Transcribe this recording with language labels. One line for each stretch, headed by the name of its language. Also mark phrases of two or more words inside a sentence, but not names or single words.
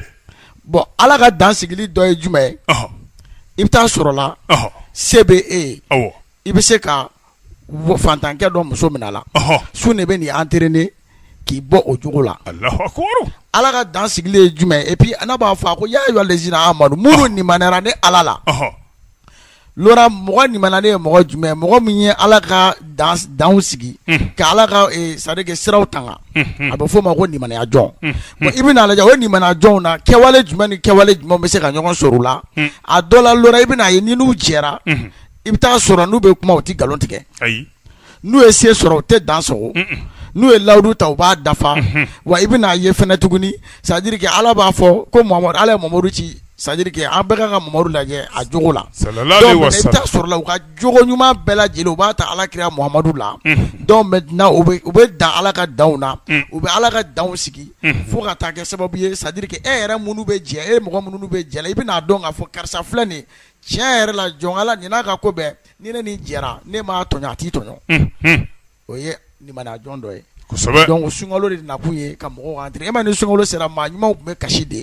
Bambara: bon ala ka dan sigili dɔ ye jumɛn ye. i bɛ taa sɔrɔ la. se bɛ e ye. awɔ. i bɛ se ka fantankɛ dɔ muso minɛ a la. su de bɛ nin entraîner k'i bɔ o jogo la.
Arabic: الله أكبر.
Bambara: ala ka dan sigili ye jumɛn ye
French: et puis
Bambara: n'a b'a fɔ a ko
Arabic: يا أيها الذين آمنوا
Bambara: minnu limaniyara ni ala la. Laurent mɔgɔ limaniyalen ye mɔgɔ jumɛn mɔgɔ min ye ala ka danw sigi ka ala ka
French: c'est-à-dire que
Bambara: siraw tanga a bɛ fɔ o ma ko limaniya jɔn. bon i bɛna lajɛ o limaniya jɔnw na kɛwale jumɛn ni kɛwale jumɛn bɛ se ka ɲɔgɔn sɔrɔ o la. a dɔ la Laurent i bɛna ye ni n'u jɛra i bɛ taa sɔrɔ n'u bɛ kuma u tɛ nkalon tigɛ. ayi. n'u ye se sɔrɔ u tɛ dan sɔgɔ n'u ye lawudu ta u b'a dafa wa i bɛna ye fɛnɛ tuguni
French: c'est-à-dire que
Bambara: ala b'a fɔ ko Muhamadu ala ye Muhamadu ci
French: c'est-à-dire que
Bambara: an bɛɛ ka kan ka Muhamadu lajɛ a jogo la.
Arabic: صلى الله عليه وسلم.
Bambara: donc i bɛ taa sɔrɔ la u ka jogo ɲuman bɛɛ lajɛlen u b'a ta ala kira Muhamadu la.
French: donc maintenant
Bambara: u bɛ dan ala ka danw na u bɛ ala ka danw sigi fo ka taa kɛ sababu ye
French: c'est-à-dire que
Bambara: e yɛrɛ minnu bɛ jɛ e mɔgɔ minnu bɛ jɛ la i bɛna dɔn k'a fɔ karisa filɛ nin tiɲɛ yɛrɛ la jɔn ala nin n'a ka ko bɛɛ ni ne nin jɛra ne m'a tɔɲɔ a t'i tɔɲɔ. o ye limaniya jɔn dɔ ye. kosɛbɛ. donc sunkalo de nakun ye ka mɔgɔw entraîner e ma ni sunkalo sera maa ɲumanw tun bɛ kasi de.